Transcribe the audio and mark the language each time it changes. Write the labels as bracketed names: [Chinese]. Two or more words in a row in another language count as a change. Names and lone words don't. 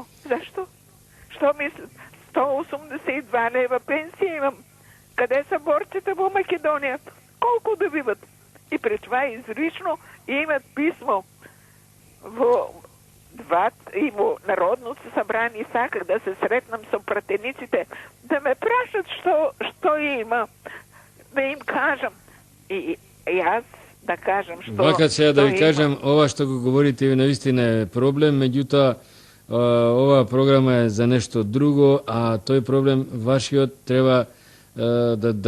[Bulgarian] Защо? Що мислят? 182 лева пенсия имам. Къде са борците в Македония? Колко добиват? И при това изрично имат писмо в Народното събрание, [Macedonian] саках да се сретнам с пратениците, да ме прашат що има, да им кажам. И аз да кажам што... Вака сега да ви кажам, ова што го говорите наистина е проблем, меѓутоа ова програма е за нешто друго, а тој проблем вашиот треба да